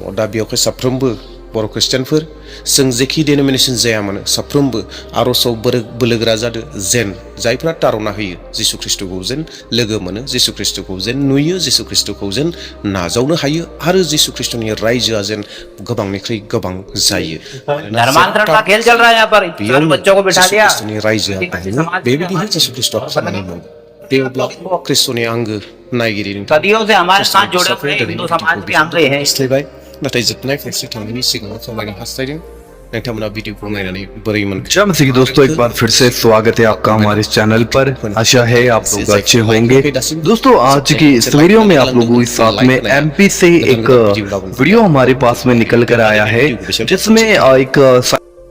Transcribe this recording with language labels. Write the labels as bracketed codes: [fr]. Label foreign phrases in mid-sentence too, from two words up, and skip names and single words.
[brx] दा बेयावखाय साफ्रोमबो बर' ख्रिस्टियानफोर, जों जेखि डेनोमिनेसन जाया मानो, साफ्रोमबो आर'जआव बोलोगोरा जादो, जेन जायफ्रा तारना होयो जिसु ख्रिस्ट'खौ जेन लोगो मोनो, जिसु ख्रिस्ट'खौ जेन नुयो, जिसु ख्रिस्ट'खौ जेन नाजावनो हायो, आरो जिसु ख्रिस्ट'नि रायजोआ जेन गोबांनिख्रुइ गोबां जायो। [hi] धर्मांतरण का खेल चल रहा है यहाँ पर, बच्चों को बिठा दिया। [brx] ख्रिस्ट'नि रायजोआ बेबायदिनो जिसु ख्रिस्ट'आ खामानि मावो। बेयावब्ला ख्रिस्ट'नि आंगो नायगिरि [hi] सदियों से हमारे साथ जुड़े हुए हिंदू समाज के आंकड़े हैं। [brx] नाथाय जोबनाय फारसे थांनायनि सिगाङाव फोरमायनो हास्थायदों नोंथांमोना वीडियोखौ नायनानै बोरै मोनखो। [hi] जय मसीह दोस्तों, एक बार फिर से स्वागत है आपका हमारे इस चैनल पर। आशा है आप लोग अच्छे होंगे। दोस्तों, आज की इस वीडियो में आप लोगों के साथ में एमपी से एक वीडियो हमारे पास में निकल कर आया है, जिसमें एक